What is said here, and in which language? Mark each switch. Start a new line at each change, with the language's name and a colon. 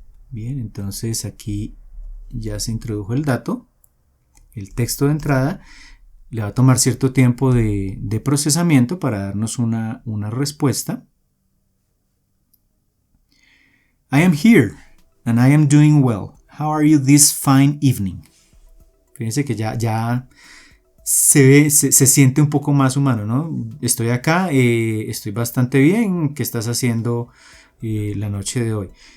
Spanish: Bien, entonces aquí ya se introdujo el dato, el texto de entrada. Le va a tomar cierto tiempo de procesamiento para darnos una respuesta.
English: I am here and I am doing well. How are you this fine evening?
Spanish: Fíjense que ya se siente un poco más humano, ¿no? Estoy acá, estoy bastante bien. ¿Qué estás haciendo la noche de hoy?